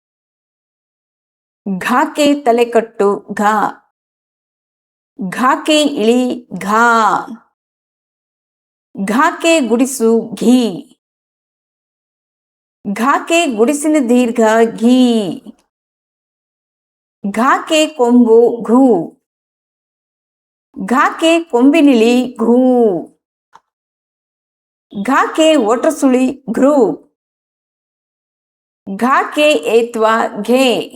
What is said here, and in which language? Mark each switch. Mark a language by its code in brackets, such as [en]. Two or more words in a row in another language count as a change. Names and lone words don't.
[kn] ಘಾಕ್ಕೆ ತಲೆಕಟ್ಟು ಘ. ಘಾಕ್ಕೆ ಇಳಿ ಘಾ. ಘಾಕ್ಕೆ ಗುಡಿಸು ಘೀ. ಘಾಕ್ಕೆ ಗುಡಿಸಿನ ದೀರ್ಘ ಘೀ. ಘಾಕ್ಕೆ ಕೊಂಬು ಘೂ. ಘಾಕ್ಕೆ ಕೊಂಬಿನಿಳಿ ಘೂ. ಘಾಕ್ಕೆ ಒಟ್ರಸುಳಿ ಘ್ರೂ. ಘಾಕ್ಕೆ ಏತ್ವ ಘೇ.